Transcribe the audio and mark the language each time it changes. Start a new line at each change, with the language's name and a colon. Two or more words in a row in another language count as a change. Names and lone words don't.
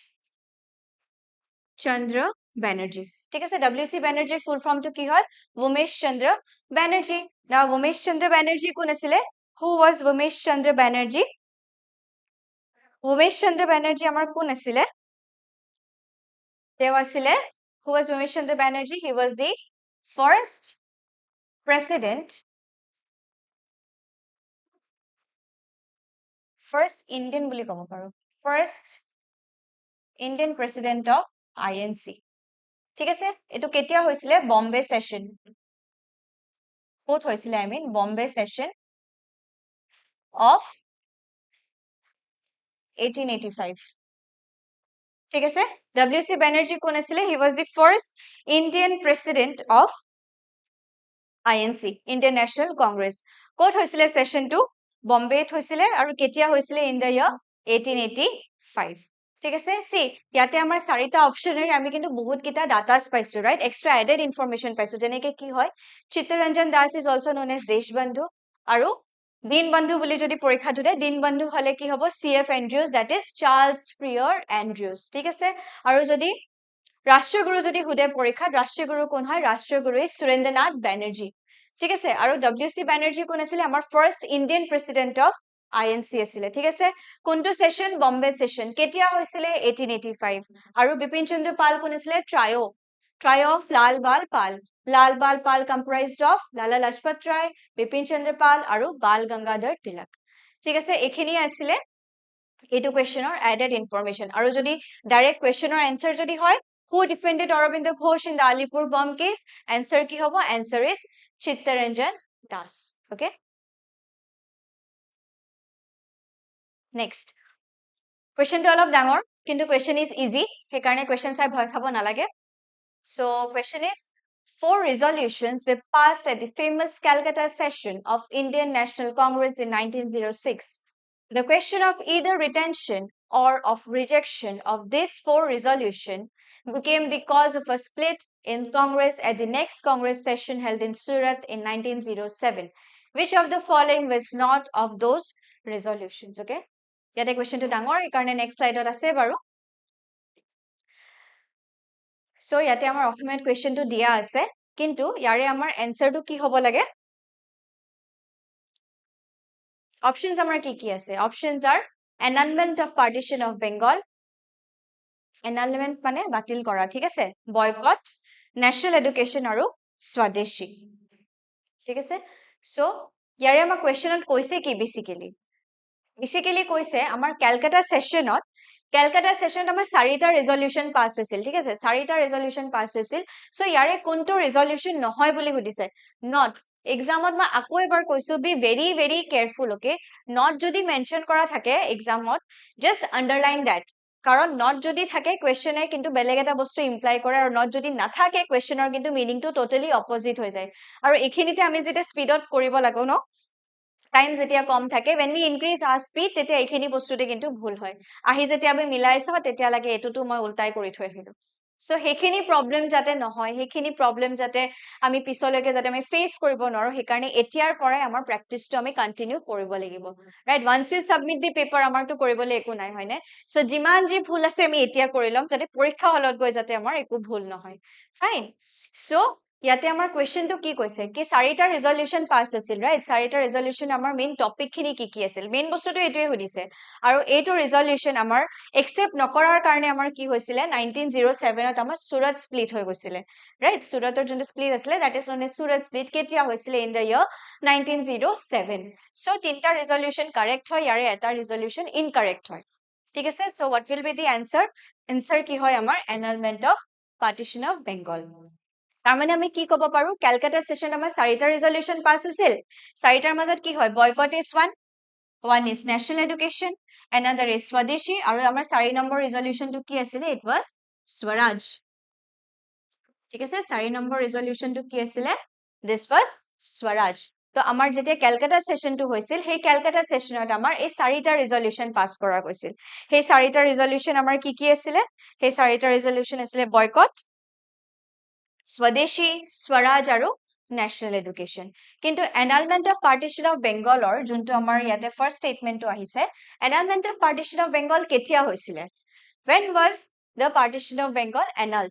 Assamese: চন্দ্ৰ বেনাৰ্জী ঠিক আছে WC বেনাৰ্জীৰ
English: full formটো
Assamese: কি হয় উমেশ চন্দ্ৰ বেনাৰ্জী না উমেশ চন্দ্ৰ বেনাৰ্জী কোন আছিলে
English: who was
Assamese: উমেশ চন্দ্ৰ বেনাৰ্জী উমেশ চন্দ্ৰ বেনাৰ্জী আমাৰ কোন আছিলে তেওঁ আছিলে
English: who was Umesh Chandra Banerjee he was the first president first Indian
Assamese: বুলি ক'ব পাৰো
English: first Indian president of INC
Assamese: ঠিক আছে এটো কেতিয়া হৈছিলে বম্বে সেশন ক'ত হৈছিলে
English: I mean Bombay session of 1885
Assamese: ঠিক আছে
English: WC Banerjee
Assamese: কোন আছিলে
English: he was the first Indian president of INC Indian National Congress
Assamese: ক'ত হৈছিলে সেশনটো বম্বেত হৈছিলে আৰু কেতিয়া হৈছিলে
English: in the year 1885 ঠিক
Assamese: আছে সি ইয়াতে আমাৰ চাৰিটা অপচনেৰে আমি কিন্তু বহুত কিটা ডাটাস পাইছো
English: right extra added information
Assamese: পাইছো যেনেকে কি হয় চিত্তৰঞ্জন দাস
English: is also known as
Assamese: দেশবন্ধু আৰু দীনবন্ধু বুলি যদি পৰীক্ষা ধৰে দীনবন্ধু হলে কি হ'ব CF এন্ড্ৰিউছ
English: that is
Assamese: চার্লস ফ্রিয়ার এন্ড্ৰিউছ ঠিক আছে আৰু যদি ৰাষ্ট্ৰগুৰু যদি সুধে পৰীক্ষাত ৰাষ্ট্ৰগুৰু কোন হয় ৰাষ্ট্ৰগুৰু ইজ সুৰেন্দ্ৰনাথ বেনাৰ্জী ঠিক আছে আৰু WC বেনাৰ্জী কোন আছিল আমাৰ
English: first Indian president of INC
Assamese: আছিলে ঠিক আছে কোনটো সেশন বম্বে সেশন কেতিয়া হৈছিলে 1885 আৰু বিপিন চন্দ্ৰ পাল কোন আছিল
English: trio of
Assamese: লাল বাল পাল
English: comprised of
Assamese: লালা লাজপত ৰায় বিপিন চন্দ্ৰ পাল আৰু বাল গংগাধৰ তিলক ঠিক আছে এখিনি আছিল এইটো কোৱেশ্চনৰ
English: added information
Assamese: আৰু যদি ডাইৰেক্ট কোৱেশ্চনৰ আনসাৰ যদি হয়
English: who defended Aurobindo Ghosh in the Alipur bomb case answer ki hobo answer is Chittaranjan Das okay next question
Assamese: টো অলপ ডাঙৰ কিন্তু
English: question is easy
Assamese: হে কাৰণে
English: question
Assamese: চাই ভয় খাবো না লাগে
English: so question is 4 resolutions were passed at the famous Calcutta session of Indian National Congress in 1906 the question of either retention or of rejection of these 4 resolutions became the cause of a split in Congress at the next Congress session held in Surat in 1907. Which of the following was not of those resolutions?
Assamese: Okay? ইয়াতে question টো ডাঙৰ, একাৰণে
English: next slide
Assamese: আছে বাৰু. So yate amar Oxford question to dia ase, কিন্তু ইয়াৰে আমাৰ answer টো কি হ'ব লাগে? Options amar ki ase?
English: Options are annulment of partition of Bengal,
Assamese: annulment মানে বাতিল কৰা ঠিক আছে বয়কট
English: national education
Assamese: আৰু স্বদেশী ঠিক আছে সো ইয়াৰে আমাৰ কোৱেশ্চনত কৈছে কি বেসিক্যালি কৈছে আমাৰ কলকাতা সেশনত আমাৰ চাৰিটা ৰেজলিউশন পাস হৈছিল ঠিক আছে চাৰিটা ৰেজলিউশন পাস হৈছিল সো ইয়াৰে কোনটো ৰেজলিউশন নহয় বুলি সুধিছে নট এক্সামত মই আকৌ এবাৰ কৈছো
English: be very very careful okay
Assamese: নট যদি মেনশন কৰা থাকে এক্সামত
English: just underline that
Assamese: কাৰণ নট যদি থাকে কোৱেশ্চনে কিন্তু বেলেগ এটা বস্তু ইমপ্লাই কৰে আৰু নট যদি নাথাকে কোৱেশ্চনৰ কিন্তু
English: meaningটো totally opposite
Assamese: হৈ যায় আৰু এখিনিতে আমি যেটা স্পিডত কৰিব লাগো ন টাইম যেতিয়া কম থাকে
English: when we increase our speed
Assamese: তেতিয়া এইখিনি বস্তুতে কিন্তু ভুল হয় আহি যেতিয়া আমি মিলাই চাও তেতিয়া লাগে এটোটো মই উল্টাই কৰি থৈ আহিলো সো হেখিনি প্ৰবলেম যাতে নহয় হেখিনি প্ৰবলেম যাতে আমি পিছলৈকে যাতে আমি ফেস কৰিব নোৱাৰো হেকাৰণে এতিয়াৰ পৰাই আমাৰ প্ৰেকটিছটো আমি কন্টিনিউ কৰিব লাগিব ৰাইট
English: once you submit the paper
Assamese: আমাৰটো কৰিবলৈ একো নাই হয়নে সো যিমান যি ভুল আছে আমি এতিয়া কৰি লম যাতে পৰীক্ষা হলত গৈ যাতে আমাৰ একো ভুল নহয় ফাইন সো ইয়াতে আমাৰ কোৱেশ্চনটো কি কৈছে কি চাৰিটা ৰিজল্যুশন পাস হৈছিল ৰাইট চাৰিটা ৰিজল্যুশন আমাৰ
English: main topic
Assamese: খিনি কি আছিল মেইন বস্তুটো এটোৱে সুধিছে আৰু এইটো ৰিজল্যুশন আমাৰ একসেপ্ট নকৰাৰ কাৰণে আমাৰ কি হৈছিল 1907 ত আমাৰ সুৰত স্প্লিট হৈ গৈছিল ৰাইট সুৰতৰ যোনটো স্প্লিট আছিল
English: that is known as
Assamese: সুৰত স্প্লিট কেতিয়া হৈছিল
English: in the year
Assamese: 1907 সো তিনটা ৰিজল্যুশন কাৰেক্ট হয় ইয়াৰে এটা ৰিজল্যুশন ইনকাৰেক্ট হয় ঠিক আছে সো
English: what will be the answer
Assamese: কি হয় আমাৰ
English: annulment of partition of
Assamese: Bengal তাৰমানে আমি কি ক'ব পাৰো কলকাতা সেশন আমাৰ চাৰিটা ৰিজল্যুশন পাস হৈছিল চাৰিটাৰ মাজত কি হয় বয়কট ইজ
English: one is national education another is swadeshi
Assamese: আৰু আমাৰ 4 নম্বৰ ৰিজল্যুশনটো কি আছিল
English: it was swaraj
Assamese: ঠিক আছে 4 নম্বৰ ৰিজল্যুশনটো কি আছিল
English: this was swaraj
Assamese: তো আমাৰ যেতিয়া কলকাতা সেশনটো হৈছিল সেই কলকাতা সেশনত আমাৰ এই চাৰিটা ৰিজল্যুশন পাস কৰা হৈছিল সেই চাৰিটা ৰিজল্যুশন আমাৰ কি আছিল সেই চাৰিটা ৰিজল্যুশন আছিল বয়কট Swadeshi, Swaraj আৰু
English: national education. কিন্তু annulment of partition of Bengalৰ
Assamese: যোনটো আমাৰ ইয়াতে
English: first statementটো আহিছে annulment of partition of Bengal
Assamese: কেতিয়া হৈছিলে
English: When was the partition of Bengal annulled?